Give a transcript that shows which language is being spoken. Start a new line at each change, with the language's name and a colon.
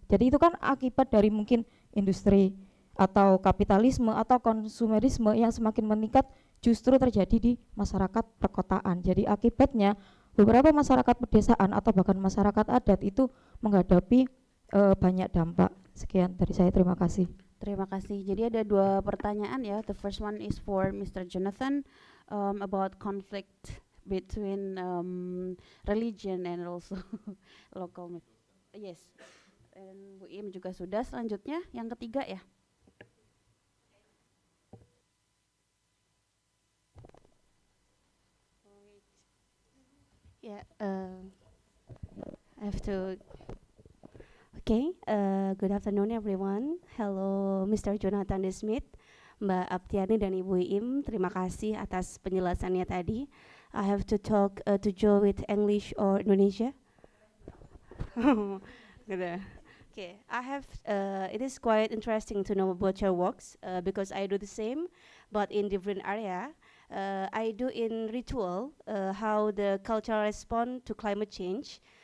Indonesian: Jadi itu kan akibat dari mungkin industri atau kapitalisme atau konsumerisme yang semakin meningkat justru terjadi di masyarakat perkotaan. Jadi akibatnya beberapa masyarakat pedesaan atau bahkan masyarakat adat itu menghadapi banyak dampak. Sekian dari saya, terima kasih. Terima kasih. Jadi ada dua pertanyaan ya.
English: The first one is for Mr. Jonathan about conflict between religion and also local. Yes.
Indonesian: Dan Bu Im juga sudah. Selanjutnya yang ketiga ya.
English: Yeah, I have to. Okay, good afternoon everyone. Hello, Mr. Jonathan Smith, Mbak Aptiani dan Ibu Im.
Indonesian: Terima kasih atas penjelasannya tadi.
English: I have to talk to Joe with English or Indonesia. Okay, I have. It is quite interesting to know about your works because I do the same, but in different area. I do in ritual how the culture respond to climate change.